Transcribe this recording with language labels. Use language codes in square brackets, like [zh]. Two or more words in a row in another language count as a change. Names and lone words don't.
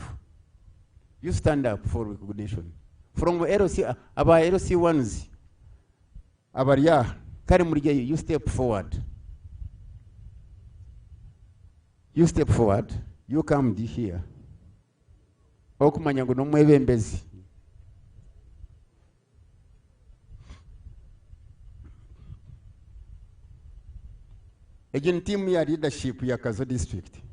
[en] You stand up for recognition. [nyn] From LC aba LC1s abariya kare murije, [en] you step forward. You step forward. You come here. [nyn] Okumanya ngo no mwebembezi. [en] Again, team ya leadership ya Kazo district.